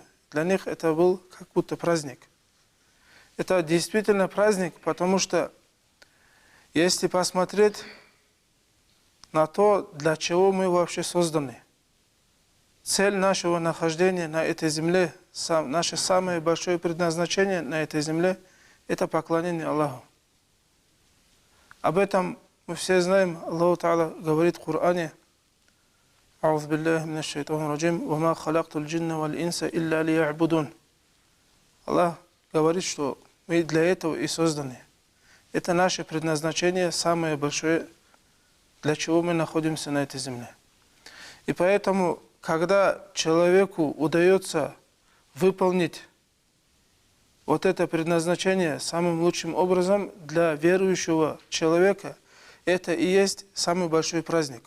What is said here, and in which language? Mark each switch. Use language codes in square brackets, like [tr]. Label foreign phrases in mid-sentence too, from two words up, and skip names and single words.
[ru] Для них это был как будто праздник. Это действительно праздник, потому что если посмотреть на то, для чего мы вообще созданы, цель нашего нахождения на этой земле, наше самое большое предназначение на этой земле – это поклонение Аллаху. Об этом мы все знаем. [ar] الله تعالى [ru] говорит в Коране: [ar] أعوذ بالله من الشيطان الرجيم وما خلقت الجن والإنس إلا ليعبدون». [ru] Аллах говорит, что мы для этого и созданы. Это наше предназначение, самое большое, для чего мы находимся на этой земле. И поэтому, когда человеку удается выполнить вот это предназначение самым лучшим образом для верующего человека, это и есть самый большой праздник.